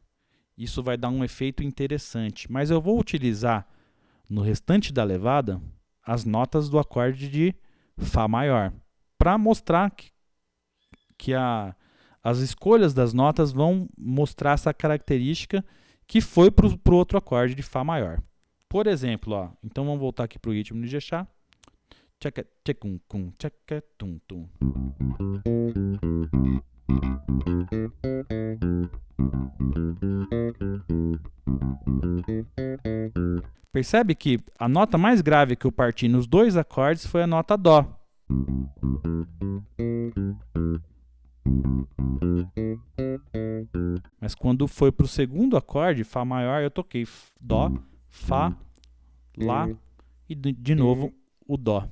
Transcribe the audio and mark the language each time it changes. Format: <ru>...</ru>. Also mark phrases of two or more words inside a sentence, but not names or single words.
<pt>Isso vai dar um efeito interessante. Mas eu vou utilizar no restante da levada as notas do acorde de Fá maior, para mostrar que as escolhas das notas vão mostrar essa característica que foi para o outro acorde de Fá maior. Por exemplo, ó, então vamos voltar aqui para o ritmo de Ijexá. Tchaca, tchacum, cum, tchaca, tum, tum. Percebe que a nota mais grave que eu parti nos 2 acordes foi a nota Dó. Mas quando foi para o segundo acorde, Fá maior, eu toquei Dó, Fá, Lá e de novo o Dó.</pt>